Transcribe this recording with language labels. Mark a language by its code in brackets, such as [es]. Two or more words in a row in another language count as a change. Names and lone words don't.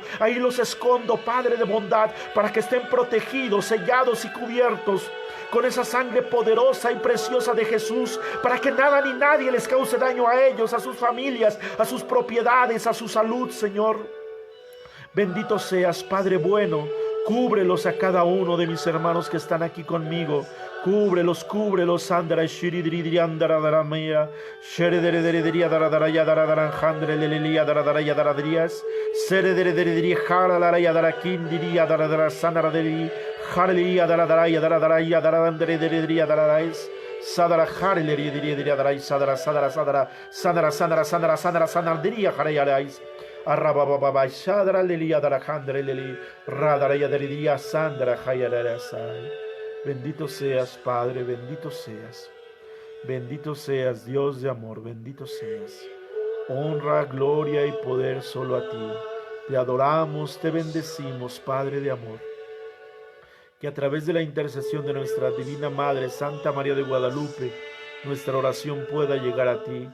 [es] Ahí los escondo, Padre de bondad, para que estén protegidos, sellados y cubiertos con esa sangre poderosa y preciosa de Jesús, para que nada ni nadie les cause daño a ellos, a sus familias, a sus propiedades, a su salud, Señor. Bendito seas, Padre bueno. Cúbrelos a cada uno de mis hermanos que están aquí conmigo. Cúbrelos, cúbrelos, andara shiridiri andara daramaya, sherederederia daradaraya daradaranjandre lelelia daradaraya daradrias, serederederia jaralaraya darakindiri daradara sanaraderi, jaralia daradaraya daradaraya daradandrederia dararais, sadara jarileria diria darais, sadara sadara sadara, sanara sanara sanara sanara sanardiria jarayarais. Arrabababa shadra lelia darajandre leli, radaraya deridia sandra jayalarasai. Bendito seas, Padre, bendito seas. Bendito seas, Dios de amor, bendito seas. Honra, gloria y poder solo a ti. Te adoramos, te bendecimos, Padre de amor. Que a través de la intercesión de nuestra Divina Madre, Santa María de Guadalupe, nuestra oración pueda llegar a ti.